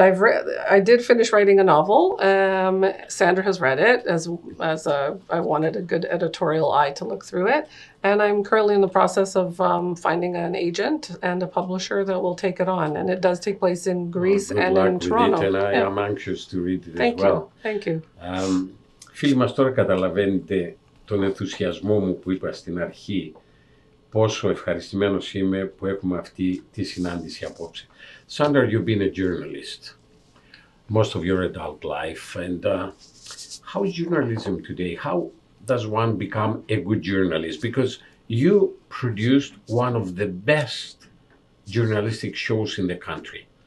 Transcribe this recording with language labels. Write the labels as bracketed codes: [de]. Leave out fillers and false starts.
[en] I did finish writing a novel. Sandra has read it as I wanted a good editorial eye to look through it. And I'm currently in the process of finding an agent and a publisher that will take it on. And it does take place in Greece and in Toronto. And I am anxious to read it as well. Thank you. [el] Φίλοι μας, τώρα καταλαβαίνετε τον ενθουσιασμό μου που είπα στην αρχή, πόσο ευχαριστημένος είμαι που έχουμε αυτή τη συνάντηση απόψε. [en] Sandra, you've been a journalist most of your adult life, and how is journalism today? How does one become a good journalist? Because you produced one of the best journalistic shows in the country.